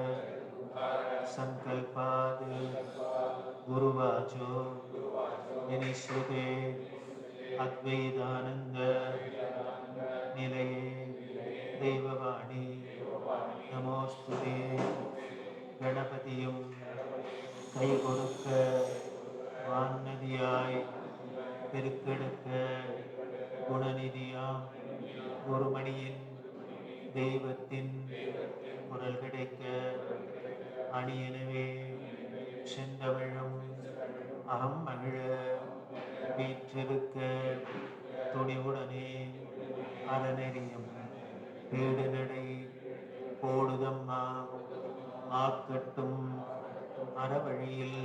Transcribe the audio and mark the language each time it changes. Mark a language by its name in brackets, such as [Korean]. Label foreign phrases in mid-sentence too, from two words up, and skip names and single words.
[Sanskrit] संकल्पाद गुरुवाचो विनिश्रुते अद्वैतानंद निलये दैववाणी नमोस्तुते [Tamil] गणपतियुम கை கொடுக்க வான்நதியாய் பெருக்கெடுக்க குணநிதியாம் குருமணியின் தெய்வத்தின் குரல் கிடைக்க அணியெனவே செந்தமிழும் அகம் மகிழ வீற்றிருக்க துணிவுடனே அறநெறியும் வீடு நடை போடுதம்மா ஆக்கட்டும் அறவழியில்